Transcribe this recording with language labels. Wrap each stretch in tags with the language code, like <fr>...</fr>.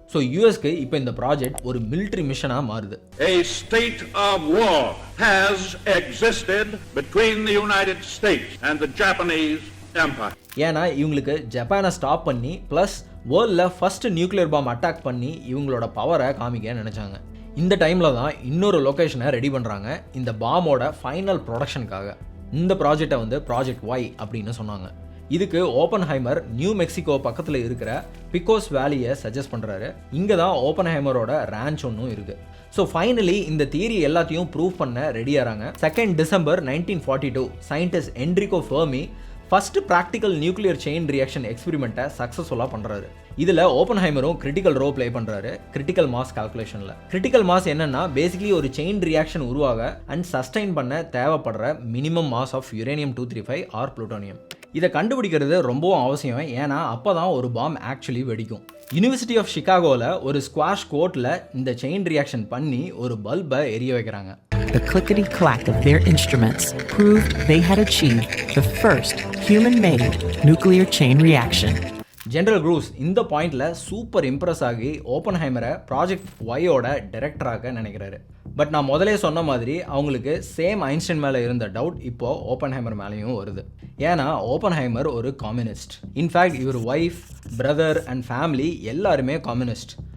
<ta>So யூஎஸ்க்கு இப்போ இந்த project ஒரு மிலிட்ரி மிஷனாக மாறுது.</ta> <en>A state of war has existed between the United States and the Japanese Empire.</en> <ta>ஏன்னா இவங்களுக்கு ஜப்பானை ஸ்டாப் பண்ணி ப்ளஸ் வேர்ல்டில் ஃபர்ஸ்ட் நியூக்ளியர் பாம் அட்டாக் பண்ணி இவங்களோட பவரை காமிக்க நினச்சாங்க. இந்த டைமில் தான் இன்னொரு லொக்கேஷனை ரெடி பண்ணுறாங்க இந்த பாமோட ஃபைனல் ப்ரொடக்ஷனுக்காக. இந்த ப்ராஜெக்டை வந்து ப்ராஜெக்ட் ஒய் அப்படின்னு சொன்னாங்க. இதுக்கு ஓப்பன்ஹைமர் நியூ மெக்சிகோ பக்கத்தில் இருக்கிற பிகோஸ் வேலியை சஜஸ்ட் பண்ணுறாரு. இங்கே தான் ஓப்பன்ஹைமரோட ரேஞ்ச் ஒன்றும் இருக்குது. ஸோ ஃபைனலி இந்த தியரி எல்லாத்தையும் ப்ரூவ் பண்ண ரெடியாகிறாங்க. 2nd December 1942 scientist Enrico Fermi first practical nuclear chain reaction எக்ஸ்பெரிமெண்ட்டை சக்ஸஸ்ஃபுல்லாக பண்ணுறாரு. இதில் ஓப்பன்ஹைமரும் கிரிட்டிக்கல் ரோல் ப்ளே பண்ணுறாரு கிரிட்டிக்கல் மாஸ் கால்குலேஷனில். கிரிட்டிக்கல் மாஸ் என்னன்னா பேசிக்கலி ஒரு செயின் ரியாக்ஷன் உருவாக அண்ட் சஸ்டைன் பண்ண தேவைப்படுற minimum mass of uranium 235 R plutonium. இதை கண்டுபிடிக்கிறது ரொம்பவும் அவசியம். ஏன்னா அப்போ தான் ஒரு பாம் ஆக்சுவலி வெடிக்கும். யூனிவர்சிட்டி ஆஃப் சிகாகோவில் ஒரு ஸ்குவாஷ் கோர்ட்டில் இந்த செயின் ரியாக்ஷன் பண்ணி ஒரு பல்பை எரிய வைக்கிறாங்க.</ta> <en>The clickety-clack of their instruments proved they had achieved the first human-made nuclear chain reaction.</en> <ta>General cruise இந்த பாயிண்டில் சூப்பர் இம்ப்ரெஸ் ஆகி ஓப்பன்ஹைமரை ப்ராஜெக்ட் ஒய்யோட டைரக்டராக நினைக்கிறாரு. பட் நான் முதலே சொன்ன மாதிரி அவங்களுக்கு சேம் ஐன்ஸ்டைன் மேலே இருந்த டவுட் இப்போது ஓப்பன்ஹைமர் மேலேயும் வருது. ஏன்னா ஓப்பன்ஹைமர் ஒரு கம்யூனிஸ்ட். இன்ஃபேக்ட் இவர் ஒய்ஃப், பிரதர் அண்ட் ஃபேமிலி எல்லாருமே கம்யூனிஸ்ட்.</ta>